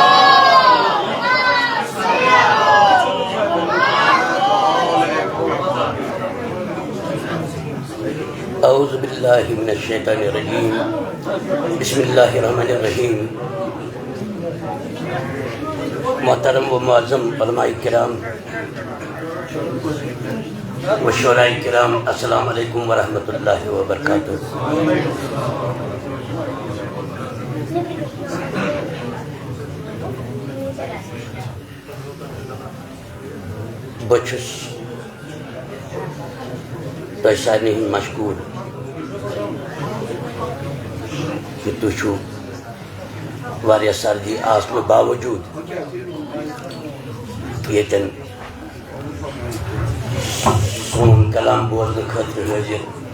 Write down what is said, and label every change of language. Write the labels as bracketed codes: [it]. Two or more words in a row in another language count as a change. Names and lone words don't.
[ar] اعوذ باللہ من الشیطان الرجیم بسم اللہ الرحمن الرحیم [ur] محترم و معظم علماء کرام و شعراء کرام [ar] السلام علیکم ورحمۃ اللہ وبرکاتہ. [ks] بچھس تۄہہِ سارنٕے ہٕنٛدۍ مشکوٗر کہ تُہۍ چھُو واریاہ سردی آسنہٕ باوجوٗد ییٚتٮ۪ن سون کلام بوزنہٕ خٲطرٕ حٲضِر.